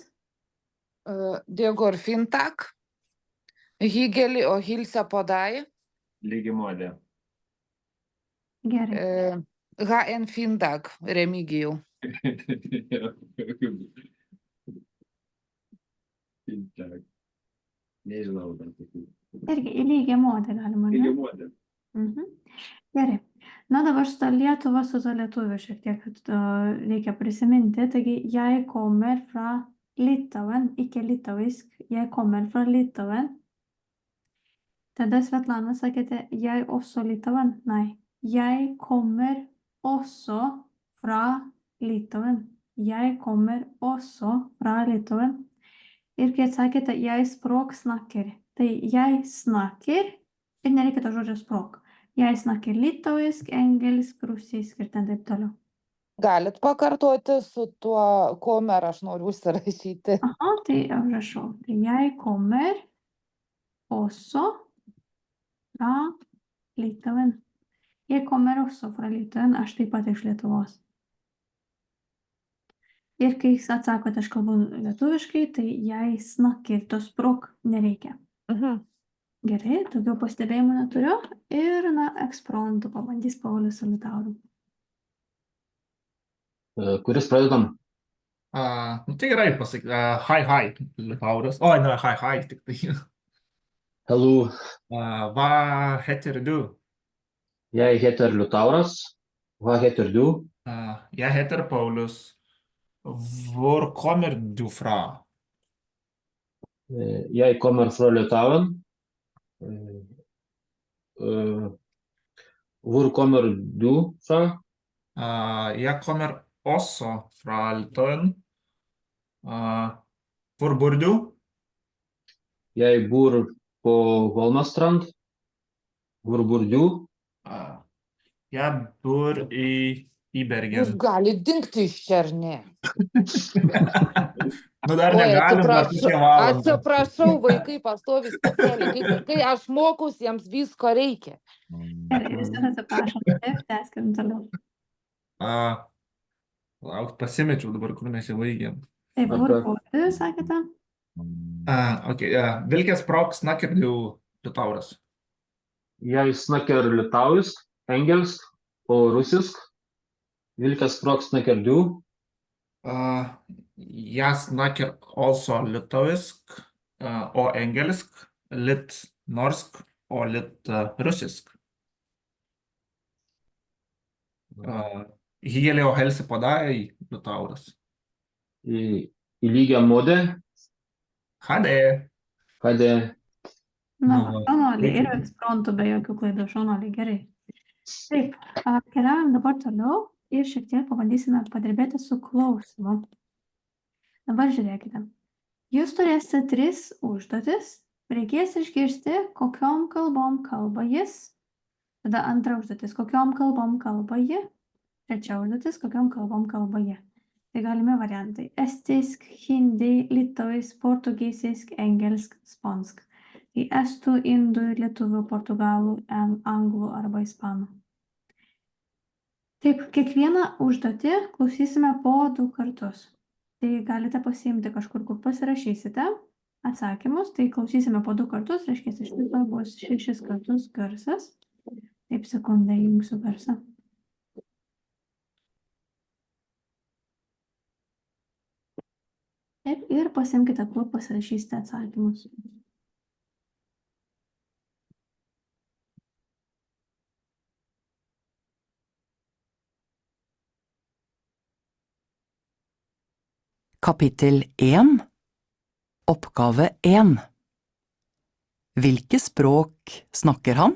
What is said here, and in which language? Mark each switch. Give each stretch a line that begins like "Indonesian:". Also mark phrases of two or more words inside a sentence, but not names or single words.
Norwegian: Det går fint, takk. Hyggelig å hilse på deg. I like måte.
Lithuanian: Gerai.
Norwegian: Ha en fin dag, Remigijau. Fint dag.
Lithuanian: Nežinau, dar tokių. Irgi į lygią modę galima, ne? Lygią modę. Gerai. Na, dabar su ta Lietuva, su ta lietuviu šiek tiek reikia prisiminti. Taigi,
Norwegian: jeg kommer fra Litauen, ikke litauisk. Jeg kommer fra Litauen.
Lithuanian: Tada Svetlana sakėte,
Norwegian: jeg også Litauen. Nei. Jeg kommer også fra Litauen. Jeg kommer også fra Litauen.
Lithuanian: Ir kai atsakėte,
Norwegian: jeg språk snakker. Tai jeg snakker,
Lithuanian: ir nereikia to žodžio språk.
Norwegian: Jeg snakker litauisk, engelsk,
Lithuanian: rusisk ir ten taip toliau. Galit pakartoti su tuo kommer, aš noriu užsirašyti. Aha, tai užrašau.
Norwegian: Tai jeg kommer også fra Litauen. Jeg kommer også fra Litauen,
Lithuanian: aš taip pat iš Lietuvos. Ir kai atsakote, aš kalbu lietuviškai, tai
Norwegian: jei snakker
Lithuanian: to språk nereikia. Gerai, daugiau pastebėjimų neturiu. Ir, ekspromtu pabandys Paulius su Liutauru. Kuris pradedam? Tai gerai pasakyti. Hi, Liutauras. Oi, ne, hi, tik tai.
Norwegian: Hello, Hva heter du? jeg heter Liutauras. Hva heter du? Jeg heter Paulus. Hvor kommer du fra? Jeg kommer fra Litauen. Hvor kommer du fra? Jeg kommer også fra Litauen. Hvor bor du? Jeg bor på Holmastrand. Hvor bor du? Jeg bor i
Lithuanian: Jūs Bergen. gali dingti iš čia, ar ne? Nu, dar Oi, negalim, dar kokią valandą. atsiprašau, vaikai pastovi specialiai. Kai aš mokaus, jiems visko reikia. Gerai, visi atsiprašom. Taip, tęskim toliau. Lauk, pasimečiau dabar, kur mes jau baigėm. Taip,
Norwegian: hvor bor du, sakėte? Okay, Vilket språk snakker du, Liutauras? Jeg snakker litauisk, engelsk og russisk. Hvilket språk snakker du? Jeg snakker også litauisk og engelsk, litt norsk og litt russisk. Hyggelig å hilse på deg, Liutauras. I lygia måte. Ha det. Ha det.
Lithuanian: Šaunuoliai ir ekspromtu be jokių klaidų. Šaunuoliai, gerai. Taip, keliaujam dabar toliau ir šiek tiek pabandysime padirbėti su klausimu. Dabar žiūrėkite. Jūs turėsite 3 užduotis. Reikės išgirsti, kokiom kalbom kalba jis. Tada antra užduotis, kokiom kalbom kalba ji. Trečia užduotis, kokiom kalbom kalba ji. Tai galime variantai.
Norwegian: Estisk, hindi, litauisk, portugisisk, engelsk, spansk.
Lithuanian: Tai estų, indų, lietuvių, portugalų, anglų arba ispanų. Taip, kiekvieną užduotį klausysime po 2 kartus. Tai galite pasiimti kažkur, kur pasirašysite atsakymus. Tai klausysime po 2 kartus, reiškia, iš viso bus 6 kartus garsas. Taip, sekundę įjungsiu garsą. Taip, ir pasiimkite, kur pasirašysite atsakymus.
Norwegian: Kapittel 1. Oppgave 1. Hvilke språk snakker han?